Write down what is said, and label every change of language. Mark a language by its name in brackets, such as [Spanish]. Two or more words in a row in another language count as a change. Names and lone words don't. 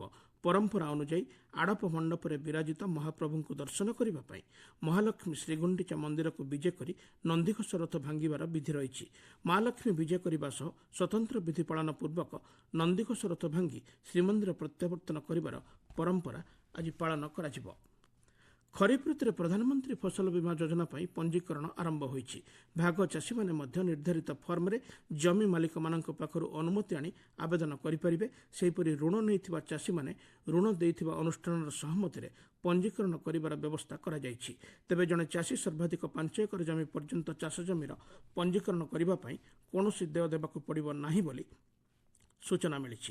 [Odia] ପରମ୍ପରା ଅନୁଯାୟୀ ଆଡ଼ପ ମଣ୍ଡପରେ ବିରାଜିତ ମହାପ୍ରଭୁଙ୍କୁ ଦର୍ଶନ କରିବା ପାଇଁ ମହାଲକ୍ଷ୍ମୀ ଶ୍ରୀଗୁଣ୍ଡିଚା ମନ୍ଦିରକୁ ବିଜେ କରି ନନ୍ଦିଘୋଷ ରଥ ଭାଙ୍ଗିବାର ବିଧି ରହିଛି। ମହାଲକ୍ଷ୍ମୀ ବିଜେ କରିବା ସହ ସ୍ୱତନ୍ତ୍ର ବିଧି ପାଳନ ପୂର୍ବକ ନନ୍ଦିଘୋଷ ରଥ ଭାଙ୍ଗି ଶ୍ରୀମନ୍ଦିର ପ୍ରତ୍ୟାବର୍ତ୍ତନ କରିବାର ପରମ୍ପରା ଆଜି ପାଳନ କରାଯିବ। ଖରିଫ ଋତୁରେ प्रधानमंत्री फसल बीमा योजना ପାଇଁ ପଞ୍ଜୀକରଣ ଆରମ୍ଭ ହୋଇଛି। ଭାଗ ଚାଷୀମାନେ ମଧ୍ୟ ନିର୍ଦ୍ଧାରିତ ଫର୍ମରେ ଜମି ମାଲିକମାନଙ୍କ ପାଖରୁ ଅନୁମତି ଆଣି ଆବେଦନ କରିପାରିବେ। ସେହିପରି ଋଣ ନେଇଥିବା ଚାଷୀମାନେ ଋଣ ଦେଇଥିବା ଅନୁଷ୍ଠାନର ସହମତିରେ ପଞ୍ଜୀକରଣ କରିବାର ବ୍ୟବସ୍ଥା କରାଯାଇଛି। ତେବେ ଜଣେ ଚାଷୀ ସର୍ବାଧିକ 5 ଏକର ଜମି ପର୍ଯ୍ୟନ୍ତ ଚାଷ ଜମିର ପଞ୍ଜୀକରଣ କରିବା ପାଇଁ କୌଣସି ଦେୟ ଦେବାକୁ ପଡ଼ିବ ନାହିଁ ବୋଲି ସୂଚନା ମିଳିଛି।